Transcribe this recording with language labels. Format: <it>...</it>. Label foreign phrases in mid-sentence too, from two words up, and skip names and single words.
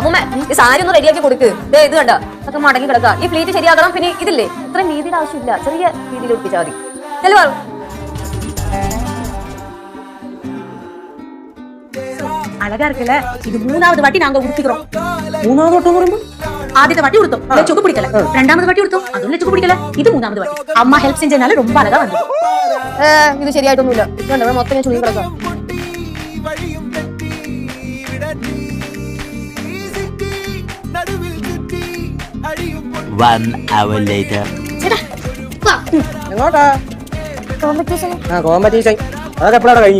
<ml>ഈ സാരി ഒന്ന് റെഡിയാക്കി കൊടുക്ക്. ഇത് കണ്ട അതൊക്കെ മടങ്ങി കിടക്കാം. ഈ ഫ്ലീറ്റ് ശരിയാക്കണം. പിന്നെ ഇതില്ലേ ഇത്രയും വീതിയുടെ ആവശ്യമില്ല, ചെറിയ രീതിയിൽ ഒപ്പിച്ചാൽ മതി. അല്ലേ പറ</ml> <ta>அழகா இருக்குல்ல. இது மூணாவது வாட்டி நாங்க உடுத்திக்கிறோம். மூணாவது வட்டம் வரும்போது ஆதித்த வாட்டி உடுத்தோம், லட்சுக்கு பிடிக்கல. ரெண்டாவது வாட்டி உடுத்தோம், அதுவும் லட்சுக்கு பிடிக்கல. இது மூணாவது வாட்டி அம்மா ஹெல்ப் செஞ்சனால ரொம்ப அழகா வந்தது.</ta> <ml>ഇത് ശരിയായിട്ടൊന്നുമില്ല. ഇതുണ്ട് മൊത്തം ഞാൻ ചുരുങ്ങി കിടക്കാം.</ml> <en>1 hour later.</en> <ml>എങ്ങോട്ടാ? കോമ്പറ്റീഷൻ അതൊക്കെ എപ്പോഴാണ് കഴിഞ്ഞു?</ml>